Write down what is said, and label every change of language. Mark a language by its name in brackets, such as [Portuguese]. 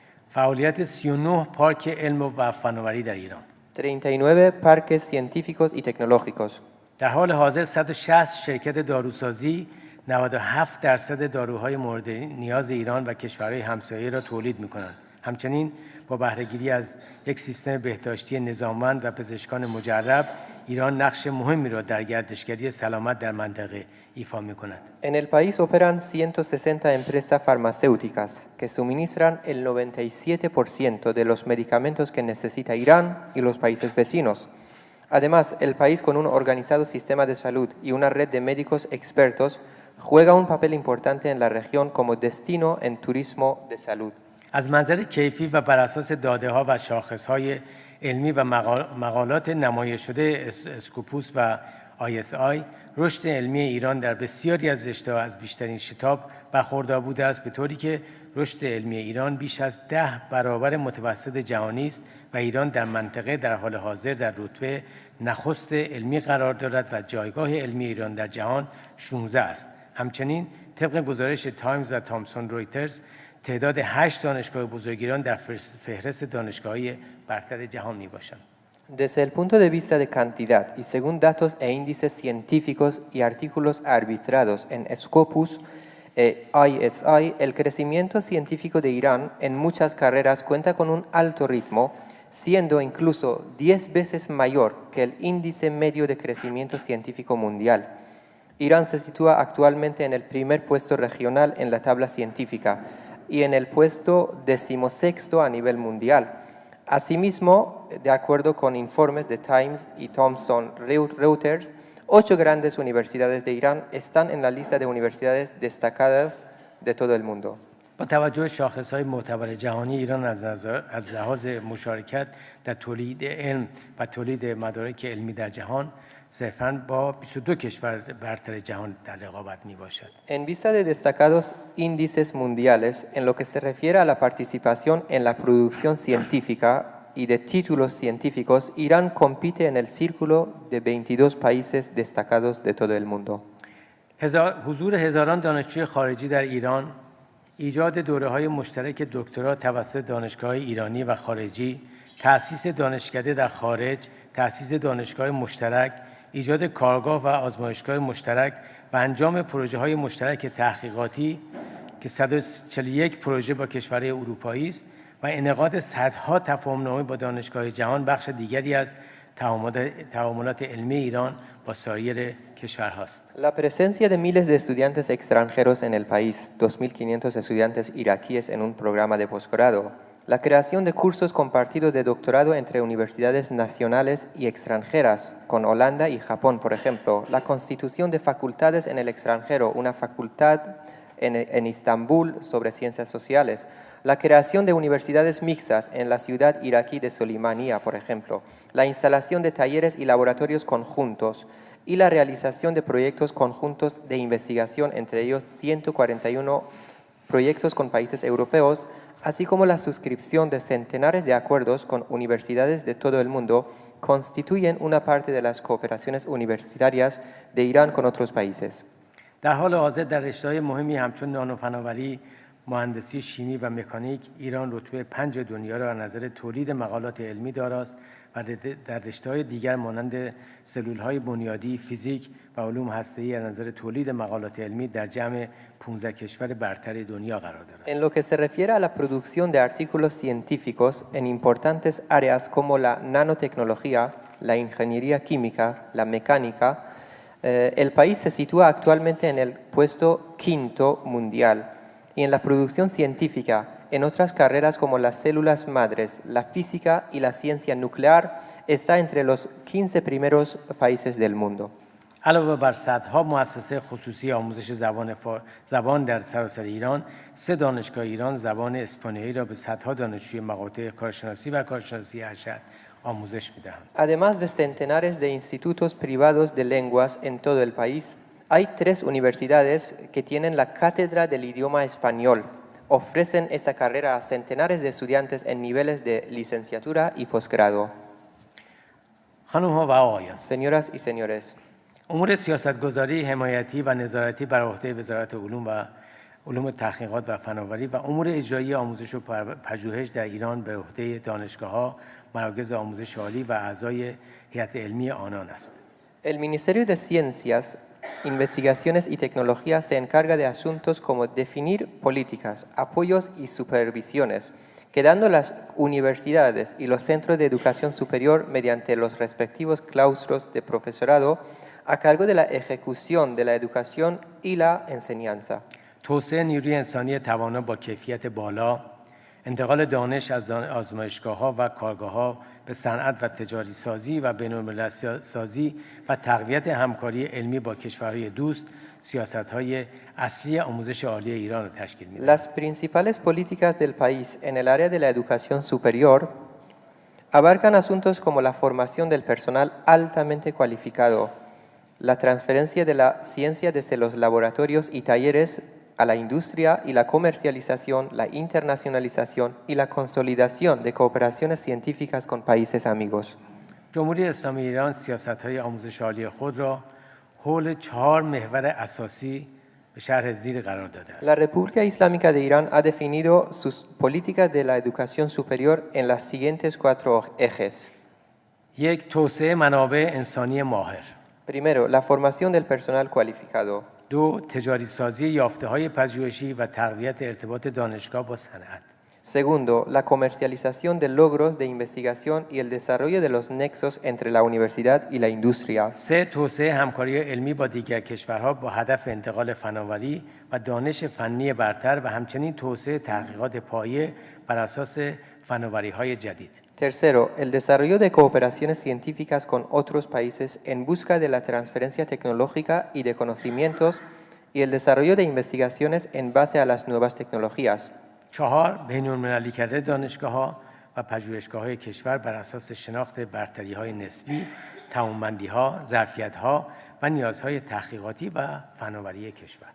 [Persian] فعالیت 39 پارک علم و فناوری در ایران. [Spanish] 39 parques científicos y tecnológicos. [Persian] در حال حاضر 160 شرکت داروسازی 97% داروهای مورد نیاز ایران و کشورهای همسایه را تولید می‌کنند. همچنین با بهره‌گیری از یک سیستم بهداشتی نظاممند و پزشکان مجرب، ایران نقش مهمی را در گردشگری سلامت در منطقه ایفا می‌کند. [Spanish] En el país operan 160 empresas farmacéuticas que suministran el 97% de los medicamentos que necesita Irán y los países vecinos. Además, el país con un organizado sistema de salud y una red de médicos expertos juega un papel importante en la región como destino en turismo de salud. [Persian] از منظر کیفی و بر اساس داده‌ها و شاخص‌های علمی و مقالات نمایش شده اسکوپوس و ISI، رشد علمی ایران در بسیاری از رشته‌ها از بیشترین شتاب برخوردار بوده است، به طوری که رشد علمی ایران بیش از 10 برابر متوسط جهانی است و ایران در منطقه در حال حاضر در رتبه نخست علمی قرار دارد و جایگاه علمی ایران در جهان 16 است. همچنین طبق گزارش تایمز و تامسون رویترز تعداد 8 دانشگاه بزرگ ایران در فهرست دانشگاه‌های برتر جهان میباشند. [Spanish] Desde el punto de vista de cantidad y según datos e índices científicos y artículos arbitrados en Scopus e ISI, el crecimiento científico de Irán en muchas carreras cuenta con un alto ritmo, siendo incluso 10 veces mayor que el índice medio de crecimiento científico mundial. Irán se sitúa actualmente en el primer puesto regional en la tabla científica y en el puesto 16º a nivel mundial. Asimismo, de acuerdo con informes de Times y Thomson Reuters, 8 grandes universidades de Irán están en la lista de universidades destacadas de todo el mundo. [Persian] با توجه شاخص‌های معتبر جهانی، ایران از لحاظ مشارکت در تولید علم و تولید مدارک علمی در جهان صرفاً با 22 کشور برتر جهان در رقابت میباشد. [Spanish] En vista de destacados índices mundiales, en lo que se refiere a la participación en la producción científica y de títulos científicos, Irán compite en el círculo de 22 países destacados de todo el mundo. [Persian] حضور هزاران دانشجوی خارجی در ایران، ایجاد دوره‌های مشترک دکترا توسط دانشگاه‌های ایرانی و خارجی، تأسیس دانشکده در خارج، تأسیس دانشگاه مشترک، ایجاد کارگاه و آزمایشگاه مشترک و انجام پروژه‌های مشترک تحقیقاتی که 141 پروژه با کشورهای اروپایی است و انعقاد صدها تفاهم‌نامه با دانشگاه جهان بخش دیگری از تعاملات علمی ایران با سایر کشورهاست. [Spanish] La presencia de miles de estudiantes extranjeros en el país, 2.500 estudiantes iraquíes en un programa de posgrado, la creación de cursos compartidos de doctorado entre universidades nacionales y extranjeras, con Holanda y Japón, por ejemplo, la constitución de facultades en el extranjero, una facultad en Istambul sobre ciencias sociales, la creación de universidades mixtas en la ciudad iraquí de Solimanía, por ejemplo, la instalación de talleres y laboratorios conjuntos y la realización de proyectos conjuntos de investigación, entre ellos 141 proyectos con países europeos, así como la suscripción de centenares de acuerdos con universidades de todo el mundo, constituyen una parte de las cooperaciones universitarias de Irán con otros países. [Persian] در حال حاضر در رشته‌های مهمی همچون نانوفناوری، مهندسی شیمی و مکانیک، ایران رتبه 5 دنیا را از نظر تولید مقالات علمی داراست و در رشته‌های دیگر مانند سلول‌های بنیادی، فیزیک و علوم هسته‌ای از نظر تولید مقالات علمی در جمع 15 کشور برتر دنیا قرار دارد. [Spanish] En lo que se refiere a la producción de artículos científicos en importantes áreas como la nanotecnología, la ingeniería química, la mecánica, el país se sitúa actualmente en el puesto 5º mundial y en la producción científica, en otras carreras como las células madres, la física y la ciencia nuclear, está entre los 15 primeros países del mundo. [Persian] علاوه بر صدها مؤسسه خصوصی آموزش زبان در سراسر ایران، 3 دانشگاه ایران زبان اسپانیایی را به صدها دانشجوی مقاطع کارشناسی و کارشناسی ارشد آموزش می‌دهند. [Spanish] Además de centenares de institutos privados de lenguas en todo el país, Hay 3 universidades que tienen la cátedra del idioma español. Ofrecen esta carrera a centenares de estudiantes en niveles de licenciatura y posgrado. [Persian] خانم‌ها و آقایان، [Spanish] Señoras y señores, [Persian] امور سیاستگذاری حمایتی و نظارتی بر عهده وزارت علوم و علوم تحقیقات و فناوری و امور اجرایی آموزش و پژوهش در ایران به عهده دانشگاه‌ها، مراکز آموزش عالی و اعضای هیئت علمی آنان است. [Spanish] el Ministerio de Ciencias, Investigaciones y Tecnología se encarga de asuntos como definir políticas, apoyos y supervisiones, quedando las universidades y los centros de educación superior mediante los respectivos claustros de profesorado a cargo de la ejecución de la educación y la enseñanza. [Persian] توسعه نیروی انسانی توانا با کیفیت بالا، انتقال دانش از آزمایشگاه‌ها و کارگاه‌ها به صنعت و تجاری سازی و بین‌المللی سازی و تقویت همکاری علمی با کشورهای دوست، سیاست‌های اصلی آموزش عالی ایران را تشکیل می‌دهد. [Spanish] Las principales políticas del país en el área de la educación superior abarcan asuntos como la formación del personal altamente cualificado, la transferencia de la ciencia desde los laboratorios y talleres a la industria y la comercialización, la internacionalización y la consolidación de cooperaciones científicas con países amigos. [Persian] جمهوری اسلامی ایران سیاست‌های آموزش عالی خود را حول 4 محور اساسی به شرح زیر قرار داده است. [Spanish] La República Islámica de Irán ha definido sus políticas de la educación superior en las siguientes 4 ejes. [Persian] یک، توسعه منابع انسانی ماهر. [Spanish] Primero, la formación del personal cualificado. [Persian] 2، تجاری سازی یافته‌های پژوهشی و تقویت ارتباط دانشگاه با صنعت. [Spanish] Segundo, la comercialización de logros de investigación y el desarrollo de los nexos entre la universidad y la industria. [Persian] 3، توسعه همکاری علمی با دیگر کشورها با هدف انتقال فناوری و دانش فنی برتر و همچنین توسعه تحقیقات پایه بر اساس فناوری‌های جدید. [Spanish] Tercero, el desarrollo de cooperaciones científicas con otros países en busca de la transferencia tecnológica y de conocimientos y el desarrollo de investigaciones en base a las nuevas tecnologías. [Persian] 4، بین‌المللی کردن دانشگاه‌ها و پژوهشگاه‌های کشور بر اساس شناخت برتری‌های نسبی، توانمندی‌ها، ظرفیت‌ها و نیازهای تحقیقاتی و فناوری کشور.